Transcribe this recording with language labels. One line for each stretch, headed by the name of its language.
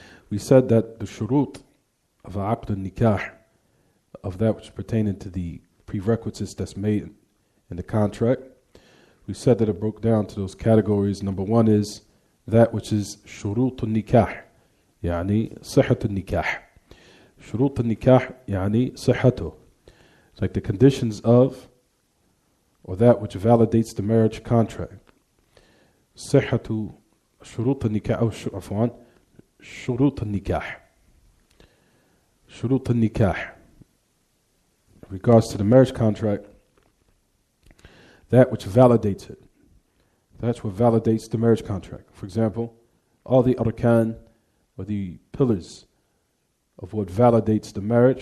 English: We said that the shurut of aqd al-nikah, of that which pertaining to the prerequisites that's made in the contract, we said that it broke down to those categories. Number one is that which is shurut al-nikah,
Arabic: يعني صحة النكاح. شروط النكاح يعني صحته.
English: It's like the conditions of, or that which validates the marriage contract.
Arabic: صحة شروط النكاح أو عفوا شروط النكاح. شروط النكاح.
English: In regards to the marriage contract, that which validates it. That's what validates the marriage contract. For example, all the arkan, or the pillars of what validates the marriage.